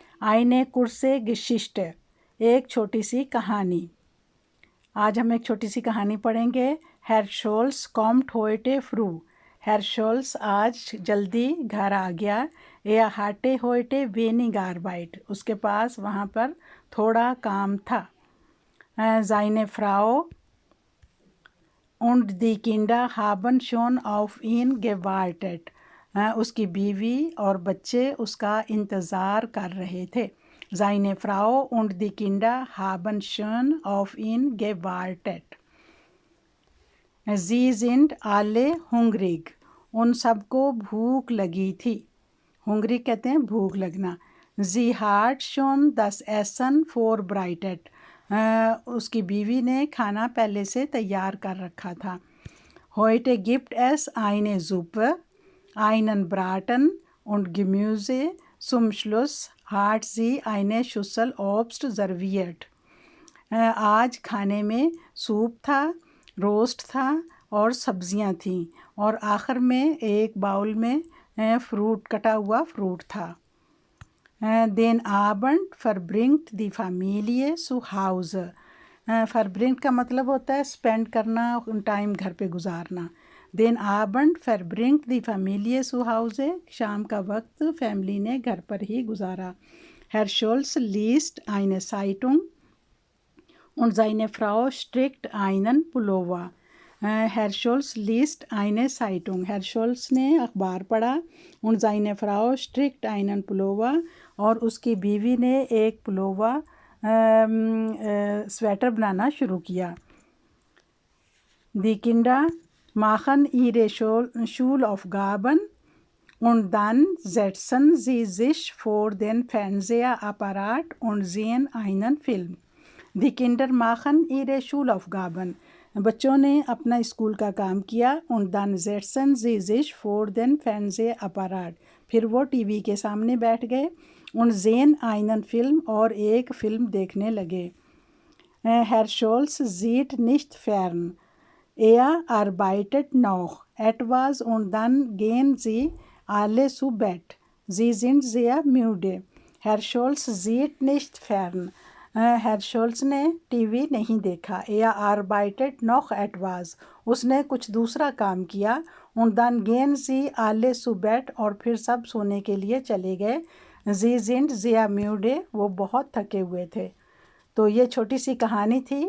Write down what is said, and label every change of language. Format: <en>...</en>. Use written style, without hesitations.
<de>आईने कुर्से गिशिष्ट,</de> <hi>एक छोटी सी कहानी। आज हम एक छोटी सी कहानी पढ़ेंगे।</hi> <de>हेर शोल्स कॉम्ट होइटे फ्रू।</de> <hi>हेर शोल्स आज जल्दी घर आ गया।</hi> <de>या हाटे होइटे वेनिग आर्बाइट,</de> <hi>उसके पास वहाँ पर थोड़ा काम था।</hi> <de>ज़ाइने फ्राओ und die Kinder haben schon auf ihn gewartet।</de> <hi>उसकी बीवी और बच्चे उसका इंतज़ार कर रहे थे।</hi> <de>Seine Frau und die Kinder haben schon auf ihn gewartet। Sie sind alle hungrig।</de> <hi>उन सबको भूख लगी थी। hungrig कहते हैं भूख लगना।</hi> <de>Sie hat schon das Essen vorbereitet।</de> <hi>उसकी बीवी ने खाना पहले से तैयार कर रखा था।</hi> <de>Heute gibt es eine Suppe, einen Braten und Gemüse। Zum Schluss hat sie eine Schüssel Obst serviert।</de> <hi>आज खाने में सूप था, रोस्ट था और सब्जियां थीं और आखिर में एक बाउल में फ्रूट, कटा हुआ फ्रूट था।</hi> <de>Den Abend verbringt die Familie zu Hause।</de> <hi>verbringt का मतलब होता है स्पेंड करना, टाइम घर पे गुजारना।</hi> <de>Den Abend verbringt die Familie zu Hause।</de> <hi>शाम का वक्त फैमिली ने घर पर ही गुजारा।</hi> <de>Herr Scholz liest eine Zeitung und seine Frau strickt einen Pullover। Herr Scholz liest eine Zeitung।</de> <hi>Herr Scholz ने अखबार पढ़ा।</hi> <de>und seine Frau strickt einen Pullover,</de> <hi>और उसकी बीवी ने एक पुलोवा स्वेटर बनाना शुरू किया।</hi> <de>Die Kinder machen ihre Schulaufgaben und dann setzen sie sich vor den Fernsehapparat und sehen einen Film। Die Kinder machen ihre Schulaufgaben।</de> <hi>बच्चों ने अपना स्कूल का काम किया।</hi> <de>und dann setzen sie sich vor den Fernsehapparat,</de> <hi>फिर वो TV के सामने बैठ गए।</hi> <de>und sehen einen Film,</de> <hi>और एक फिल्म देखने लगे।</hi> <de>Herr Scholz sieht nicht fern। Er arbeitet noch etwas und dann gehen sie alle zu Bett। Sie sind sehr müde। Herr Scholz sieht nicht fern।</de> <hi>Herr Scholz ने TV नहीं देखा।</hi> <de>Er arbeitet noch etwas,</de> <hi>उसने कुछ दूसरा काम किया।</hi> <de>und dann gehen sie alle zu Bett,</de> <hi>और फिर सब सोने के लिए चले गए।</hi> <de>Sie sind sehr müde,</de> <hi>वो बहुत थके हुए थे। तो ये छोटी सी कहानी थी।</hi>